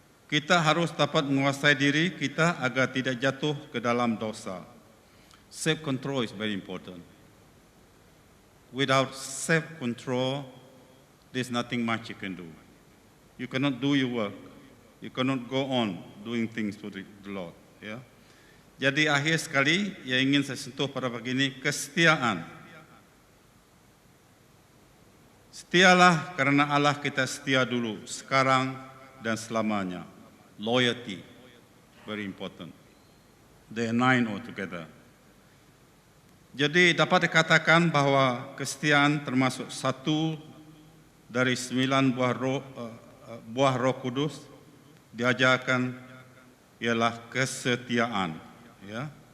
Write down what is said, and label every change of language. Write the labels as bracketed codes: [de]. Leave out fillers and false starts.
[ms] Kita harus dapat menguasai diri kita agar tidak jatuh ke dalam dosa. [en] Self control is very important. Without self control, there's nothing much you can do. You cannot do your work. You cannot go on doing things for the Lord. [ms] Ya. Jadi akhir sekali yang ingin saya sentuh pada pagi ini, kesetiaan. Setialah karena Allah kita setia dulu, sekarang dan selamanya. [en] Loyalty, very important. They are 9 altogether. [ms] Jadi dapat dikatakan bahawa kesetiaan termasuk satu dari 9 buah roh kudus diajarkan ialah kesetiaan. Ya.